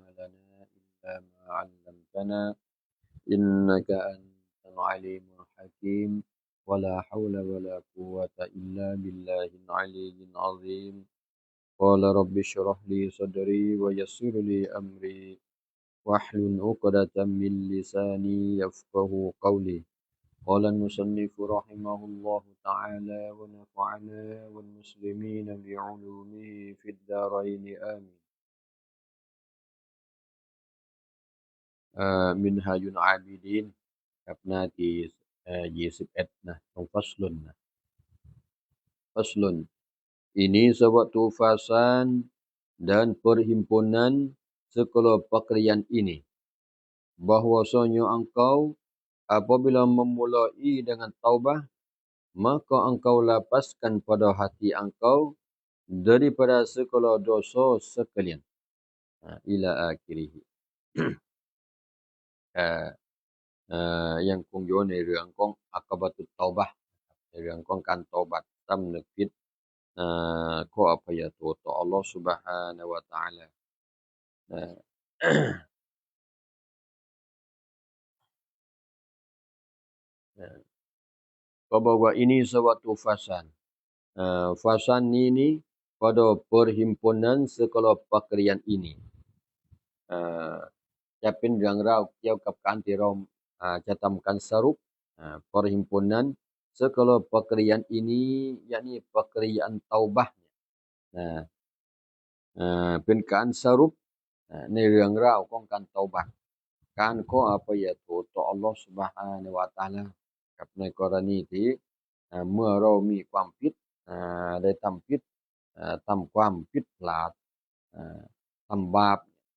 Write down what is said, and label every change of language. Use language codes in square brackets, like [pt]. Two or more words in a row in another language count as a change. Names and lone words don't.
[ar] لنا إلا ما علمتنا إنك أنت العليم الحكيم ولا حول ولا قوة إلا بالله العلي العظيم قال رب اشرح لي صدري ويسر لي أمري واحلل عقدة من لساني يفقهوا قولي قال المصنف رحمه الله تعالى ونفعنا والمسلمين بعلومه في الدارين آمين [th] منهاج العابدين กับหน้าที่21นะตรงฟัสลุน [ms] นะฟัสลุน ini suatu fasan dan perhimpunan segala pekerjaan ini bahwasanya engkau apabila memulai dengan taubah maka engkau lepaskan pada hati engkau daripada segala dosa sekalian [ar] إلى آخره [th] ยังคงอยู่ในเรื่องของอักบัตุตเตาบะห์ในเรื่องของการเตาบัตสำนึกผิดขออภัยโทษต่ออัลเลาะห์ [ar] سبحانه وتعالى [ms] bahwa ini suatu fasan fasan ini pada perhimpunan segala pekerjaan ini [th] จะเป็นเรื่องราวเกี่ยวกับการที่เราจะทำการสรุป [ms] perhimpunan segala pekerjaan ini yakni pekerjaan taubah [th] เป็นการสรุปในเรื่องราวของการเตาบัตการขออภัยโทษต่ออัลเลาะห์ [ar] سبحانه وتعالى [th] กับในกรณีที่เมื่อเรามีความผิดได้ทำผิดทำความผิดพลาดทำบาป